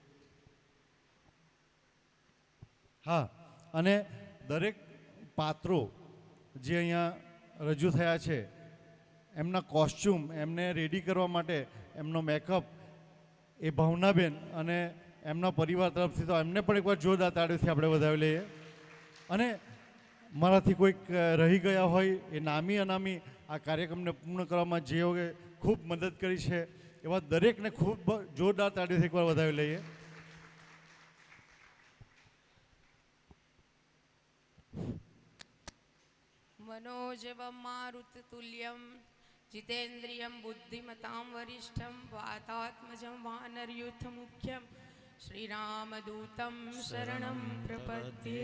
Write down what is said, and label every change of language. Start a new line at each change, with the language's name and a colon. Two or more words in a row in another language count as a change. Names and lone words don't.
Gujarati: હા, અને દરેક પાત્રો જે અહીંયા રજૂ થયા છે એમના કોસ્ચ્યુમ, એમને રેડી કરવા માટે એમનો મેકઅપ એ ભાવનાબેન અને એમના પરિવાર તરફથી, તો એમને પણ એકવાર જોરદાર તાળીઓથી આપણે વધાવી લઈએ. અને મારાથી કોઈક રહી ગયા હોય એ નામી અનામી આ કાર્યક્રમને પૂર્ણ કરવામાં જેઓએ ખૂબ મદદ કરી છે એવા દરેકને ખૂબ જોરદાર તાળીઓથી એકવાર વધાવી લઈએ.
Sanskrit: मनोजवं मारुततुल्यं जितेन्द्रियं बुद्धिमतां वरिष्ठं वातात्मजं वानरयूथमुख्यं श्रीरामदूतं शरणं प्रपद्ये.